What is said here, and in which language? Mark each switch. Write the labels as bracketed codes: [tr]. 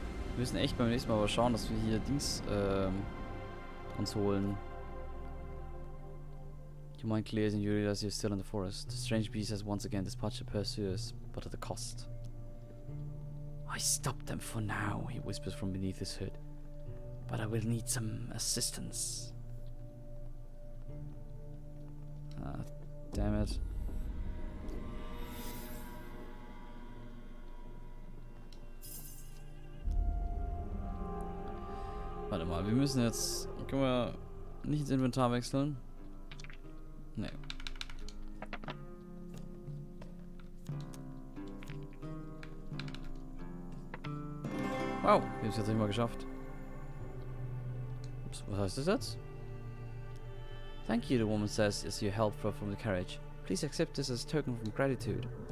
[de] Wir müssen echt beim nächsten Mal aber schauen, dass wir hier Dings uns holen. [en] Your mind clears and you realize you're still in the forest. The strange beast has once again dispatched the pursuers, but at a cost. I stopped them for now, he whispers from beneath his hood. But I will need some assistance. Ah, damn it. [de] Warte mal, wir müssen jetzt... Können wir nicht ins Inventar wechseln? Nee. Wow, wir haben es jetzt nicht mal geschafft. Ups, was heißt das jetzt? [en] Thank you, the woman says as you help her from the carriage. Please accept this as a token of gratitude.